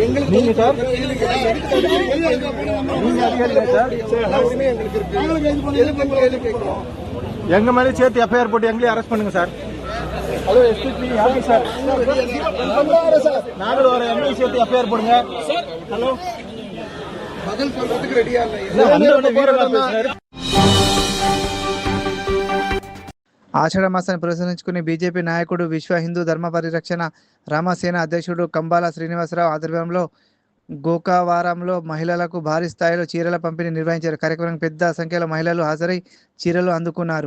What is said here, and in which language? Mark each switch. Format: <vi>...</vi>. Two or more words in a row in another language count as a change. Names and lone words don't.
<ta>நீங்க சார் நீங்க அதிகாரிகள் சார் எங்க மேலே சேர்த்து எஃப்ஐஆர் போட்டு எங்களையும் அரெஸ்ட் பண்ணுங்க சார். ஹலோ எஸ்பிபி யாரு சார்? நாங்களும் வர எங்களையும் சேர்த்து எஃப்ஐஆர் போடுங்க. ஹலோ பதில் சொல்றதுக்கு ரெடியா இல்ல. வந்தோடனே வீரமா பேசினாரு.</ta> <te>ఆషాఢ మాసాన్ని పురస్కరించుకుని బీజేపీ నాయకుడు విశ్వ హిందూ ధర్మ పరిరక్షణ రామసేన అధ్యక్షుడు కంబాల శ్రీనివాసరావు ఆధ్వర్యంలో గోకావారంలో మహిళలకు భారీ స్థాయిలో చీరల పంపిణీ నిర్వహించారు. కార్యక్రమానికి పెద్ద సంఖ్యలో మహిళలు హాజరై చీరలు అందుకున్నారు.</te>